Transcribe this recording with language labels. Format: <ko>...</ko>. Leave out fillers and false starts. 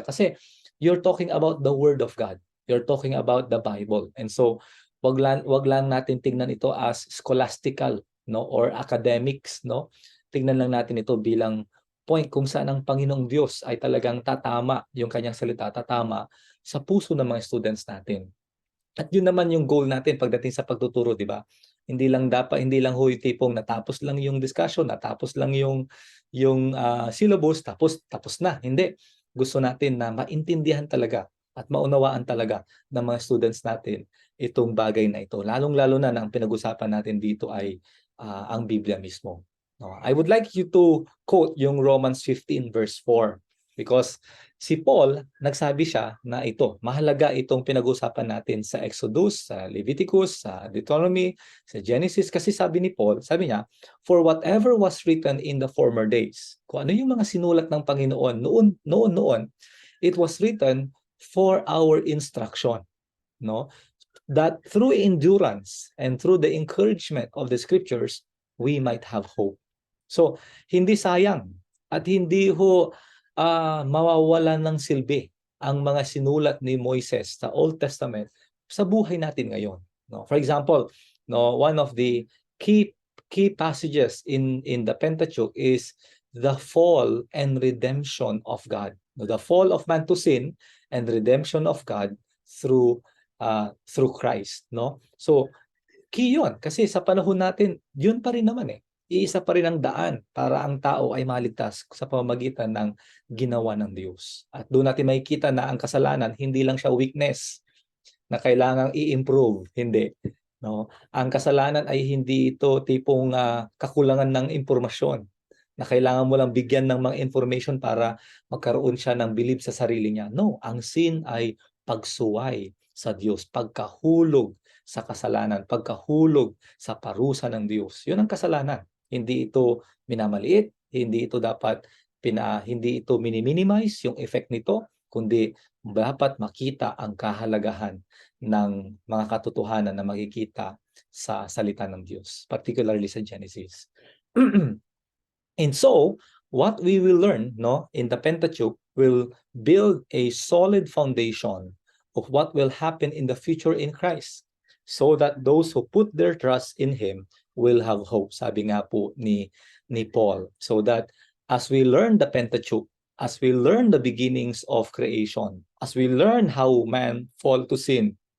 <en>Kasi you're talking about the Word of God. You're talking about the Bible.</en> <tl>And so, wag lang natin tingnan ito as scholastical, no, or academics, no. Tingnan lang natin ito bilang point kung saan ang Panginoong Diyos ay talagang tatama, yung kanyang salita tatama sa puso ng mga students natin. At yun naman yung goal natin pagdating sa pagtuturo, di ba? Hindi lang ho yung tipong natapos lang yung discussion, natapos lang yung syllabus, tapos na. Hindi. Gusto natin na maintindihan talaga at maunawaan talaga ng mga students natin itong bagay na ito. Lalong-lalo na ang pinag-usapan natin dito ay ang Biblia mismo. No?</tl> <en>I would like you to quote</en> <tl>yung Romans 15 verse 4 because si Paul, nagsabi siya na ito, mahalaga itong pinag-usapan natin sa Exodus, sa Leviticus, sa Deuteronomy, sa Genesis. Kasi sabi ni Paul, sabi niya,</tl> <en>for whatever was written in the former days,</en> <tl>kung ano yung mga sinulat ng Panginoon noon,</tl> <en>it was written for our instruction. No? That through endurance and through the encouragement of the scriptures, we might have hope.</en> <tl>So, hindi sayang at hindi ho mawawalan ng silbi ang mga sinulat ni Moises sa Old Testament sa buhay natin ngayon, no?</tl> <en>For example, no, one of the key passages in the Pentateuch is the fall and redemption of God. The fall of man to sin and redemption of God through Christ, no?</en> <tl>So key 'yun kasi sa panahon natin, 'yun pa rin naman eh. Iisa pa rin ang daan para ang tao ay maligtas sa pamamagitan ng ginawa ng Diyos. At doon natin makikita na ang kasalanan hindi lang siya weakness na kailangang i-improve, hindi, no? Ang kasalanan ay hindi ito tipong kakulangan ng impormasyon na kailangan mo lang bigyan ng mga information para magkaroon siya ng bilib sa sarili niya. No, ang sin ay pagsuway sa Diyos, pagkahulog sa kasalanan, pagkahulog sa parusa ng Diyos. 'Yun ang kasalanan. Hindi ito minamaliit, hindi ito dapat hindi ito minimize yung effect nito, kundi dapat makita ang kahalagahan ng mga katotohanan na makikita sa salita ng Diyos, particularly sa Genesis.</tl> <en>And so, what we will learn, no, in the Pentateuch will build a solid foundation of what will happen in the future in Christ, so that those who put their trust in Him will have hope.</en> <tl>Sabi nga po ni Paul.</tl> <en>So that as we learn the Pentateuch, as we learn the beginnings of creation, as we learn how man fall to sin,</en>